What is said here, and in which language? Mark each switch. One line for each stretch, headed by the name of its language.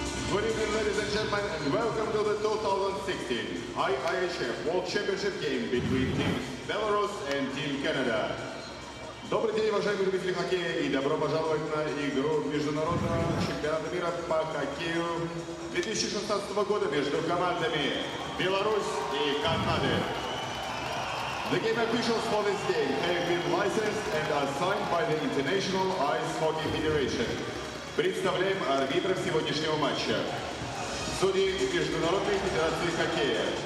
English: Good evening, ladies and gentlemen, and welcome to the 2016 IIHF World Championship game between Team Belarus and Team Canada.
Russian: Добрый день, уважаемые любители хоккея, и добро пожаловать на игру международного чемпионата мира по хоккею 2016 года между командами Беларусь и Канады.
English: The game officials for this game have been licensed and assigned by the International Ice Hockey Federation.
Russian: Представляем арбитров сегодняшнего матча. Судьи Международной Федерации хоккея.